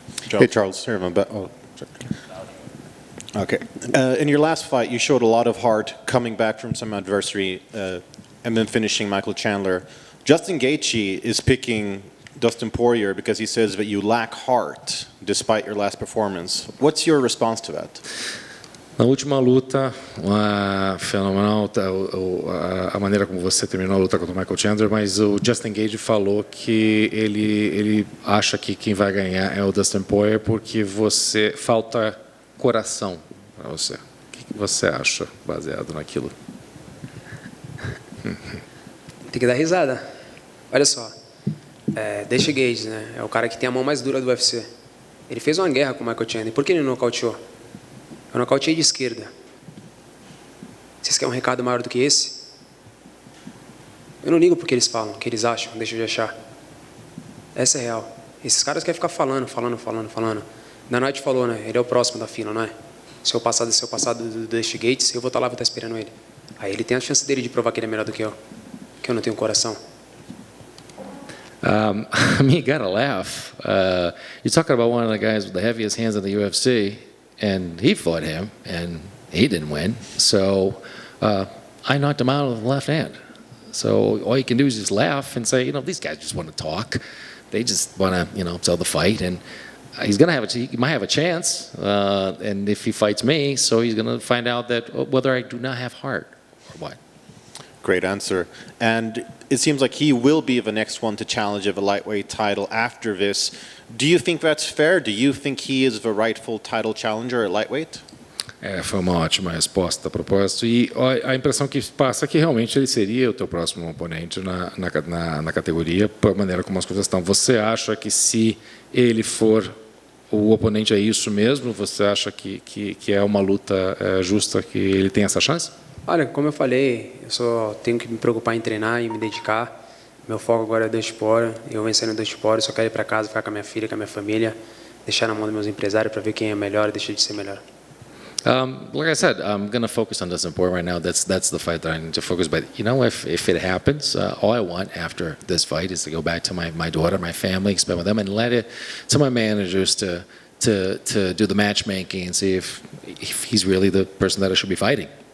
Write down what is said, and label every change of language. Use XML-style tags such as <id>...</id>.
<en>Hey Charles, here I'm Okay. In your last fight, you showed a lot of heart coming back from some adversity and then finishing Michael Chandler. Justin Gaethje is picking Dustin Poirier because he says that you lack heart despite your last performance. What's your response to that?</en> <pt>Na última luta, fenomenal a maneira como você terminou a luta contra o Michael Chandler, mas o Justin Gaethje falou que ele acha que quem vai ganhar é o Dustin Poirier porque você falta coração para você. O que você acha baseado naquilo? Tem que dar risada. Olha só, Gaethje Gaethje, né? É o cara que tem a mão mais dura do UFC. Ele fez uma guerra com o Michael Chandler. Por que ele não nocauteou? Eu nocauteei de esquerda. Vocês querem um recado maior do que esse? Eu não ligo porque eles falam, o que eles acham, deixa de achar. Essa é real. Esses caras querem ficar falando. Da Night falou, né? Ele é o próximo da fila, não é? Se eu passar do Gaethje Gaethje, eu vou estar lá, vou estar esperando ele. Aí ele tem a chance dele de provar que ele é melhor do que eu não tenho coração.</pt> <en>I mean, you gotta laugh. You're talking about one of the guys with the heaviest hands in the UFC, and he fought him, and he didn't win. So I knocked him out with the left hand. So all you can do is just laugh and say, these guys just want to talk. They just want to, sell the fight, and he might have a chance. And if he fights me, so he's going to find out that whether I do not have heart or what. Great answer. And it seems like he will be the next one to challenge of a lightweight title after this. Do you think that's fair? Do you think he is the rightful title challenger at lightweight?</en> <pt>Foi uma ótima resposta a propósito. E a impressão que passa é que realmente ele seria o teu próximo oponente na categoria, por maneira como as coisas estão. Você acha que se ele for o oponente é isso mesmo? Você acha que é uma luta justa, que ele tem essa chance? Olha, como eu falei, eu só tenho que me preocupar em treinar e me dedicar. Meu foco agora é Dustin Poirier. Eu vencendo o Dustin Poirier, só quero ir para casa, ficar com a minha filha, com a minha família, deixar na mão dos meus empresários para ver quem é melhor e deixar de ser melhor.</pt> <en>Like I said, I'm going to focus on Dustin Poirier right now. That's the fight that I need to focus. But if it happens, all I want after this fight is to go back to my daughter, my family, spend with them, and let it to my managers to do the matchmaking and see if he's really the person that I should be fighting.</en>